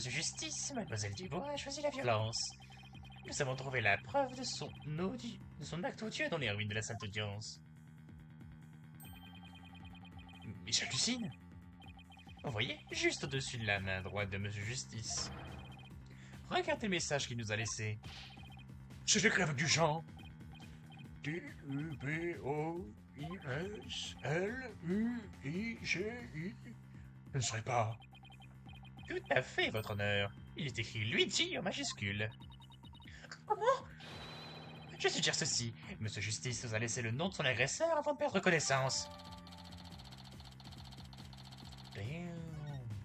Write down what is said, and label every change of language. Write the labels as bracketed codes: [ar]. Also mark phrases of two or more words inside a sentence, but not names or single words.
[fr] Justice, Mademoiselle Dubois a choisi la violence. Nous avons trouvé la preuve de son acte odieux dans les ruines de la salle d'audience. Mais j'hallucine. Vous voyez, juste au-dessus de la main droite de M. Justice. Regardez le message qu'il nous a laissé. C'est écrit avec du sang. D-U-B-O-I-S-L-U-I-G-I. Ce ne serait pas... Tout à fait, votre honneur. Il est écrit Luigi en majuscule. Comment? Je suggère ceci. Monsieur Justice nous a laissé le nom de son agresseur avant de perdre connaissance. Damn.